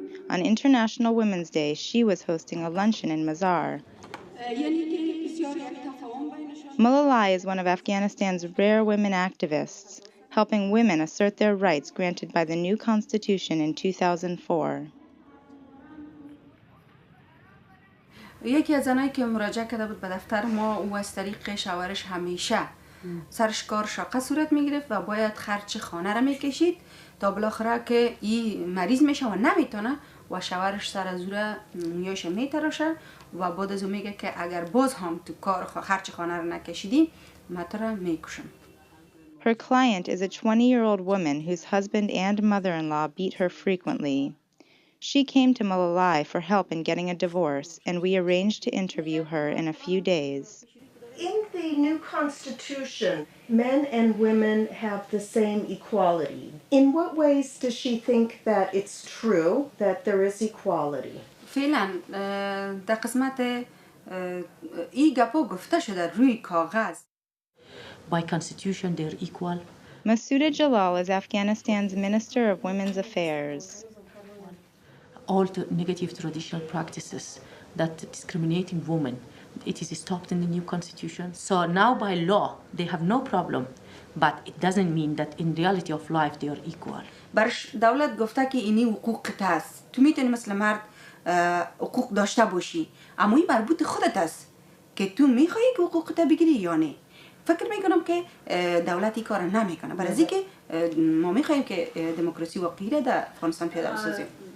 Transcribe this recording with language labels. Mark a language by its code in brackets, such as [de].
[en] On International Women's Day, she was hosting a luncheon in Mazar. Malalai is one of Afghanistan's rare women activists, helping women assert their rights granted by the new constitution in 2004. [fa] یکی از زنایی که مراجعه کرده بود به دفتر ما او از طریق شوهرش همیشه سرش کار شاقه صورت میگرفت و باید خرج خانه را میکشید تا بالاخره که این مریض میشه و نمیتونه و شوهرش سر از او مویاش میتراشه و بعد از اون میگه که اگر باز هم تو کار خرج خانه را نکشیدی من تو را میکشم. [en] Her client is a 20-year-old woman whose husband and mother-in-law beat her frequently. She came to Malalai for help in getting a divorce, and we arranged to interview her in a few days. In the new constitution, men and women have the same equality. In what ways does she think that it's true that there is equality? [fa] فعلا در قسمت این گپا گفته شده روی کاغذ. [en] By constitution, they're equal. Masuda Jalal is Afghanistan's Minister of Women's Affairs. All the negative traditional practices that discriminating women, it is stopped in the new constitution. So now by law, they have no problem, but it doesn't mean that in reality of life they are equal. [fa] برش دولت گفته که اینی حقوقت است. تو میتونی مثل مرد حقوق داشته باشی، اما این مربوط خودت است که تو میخوایی که حقوقت بگیری یا نه. فکر میکنم که دولت این کار نمیکنه. برای اینکه ما میخوایم که دموکراسی واقعی را در افغانستان پیاده بسازیم.